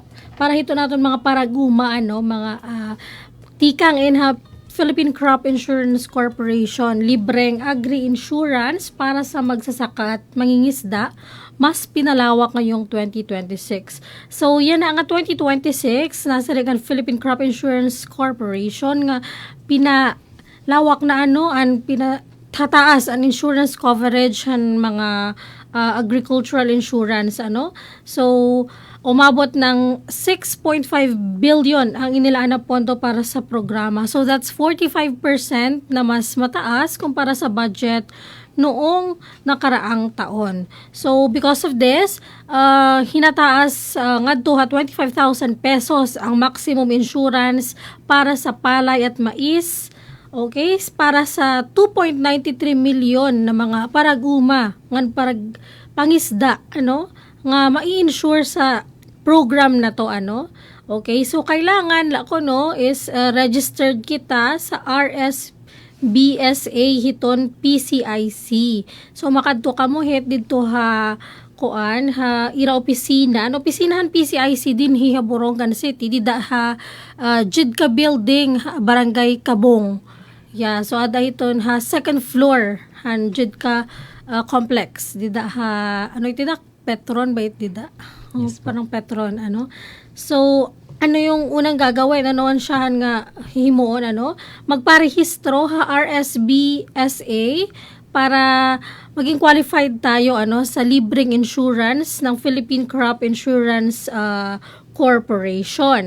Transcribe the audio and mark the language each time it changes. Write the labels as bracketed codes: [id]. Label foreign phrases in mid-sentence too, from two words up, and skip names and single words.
[war] hito naton mga paraguma, mga tikang [tl] Philippine Crop Insurance Corporation, libreng agri-insurance para sa magsasaka at mangingisda, mas pinalawak ngayong 2026. So, yan na nga 2026, nasa rin ang Philippine Crop Insurance Corporation nga pinalawak na ang pinatataas ang [en] insurance coverage [tl] ng mga [en] agricultural insurance, [tl] So, umabot ng 6.5 billion ang inilaan na pondo para sa programa. [en] So that's [tl] 45% na mas mataas kumpara sa budget noong nakaraang taon. [en] So because of this, [war] hinataas ngadto [tl] 25,000 pesos ang maximum insurance para sa palay at mais. Okay, para sa 2.93 million na mga paraguma [war] ngan pangisda, nga mai-insure [tl] sa program na to, Okay, so kailangan is registered kita sa RSBSA hiton PCIC. [war] So makadto kamo dito ira opisina. Opisinahan PCIC din hiha Borongan City, dida Jidka Building, Barangay Kabong. Yeah, so ada hiton [en] second floor [war] Jidka complex. Dida itidak Petron ba dida? [en] Yes, [tl] parang Petron, So, yung unang gagawin? [war] Anoan siya nga himuon, [tl] magparehistro RSBSA para maging qualified tayo sa libreng insurance ng Philippine Crop Insurance Corporation.